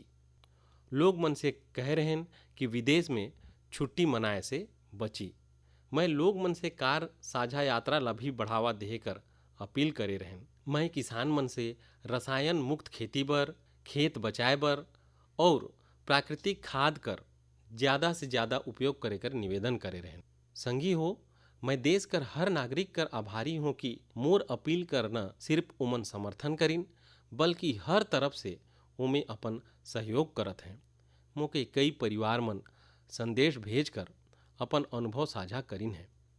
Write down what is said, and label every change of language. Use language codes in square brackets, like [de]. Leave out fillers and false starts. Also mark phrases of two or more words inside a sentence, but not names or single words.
[sgj] लोग मन से कह रहन कि विदेश में छुट्टी मनाए से बची। मैं लोग मन से कार साझा यात्रा ला भी बढ़ावा देकर अपील करे रहन। मैं किसान मन से रसायन मुक्त खेती बर, खेत बचाए बर और प्राकृतिक खाद कर ज़्यादा से ज़्यादा उपयोग करे कर निवेदन करे रहन। संगी हो, मैं देश कर हर नागरिक कर आभारी हूँ कि मोर अपील करना सिर्फ उमन समर्थन करिन बल्कि हर तरफ से उमे अपन सहयोग करत हैं। मोके कई परिवार मन संदेश भेजकर अपन अनुभव साझा करिन है।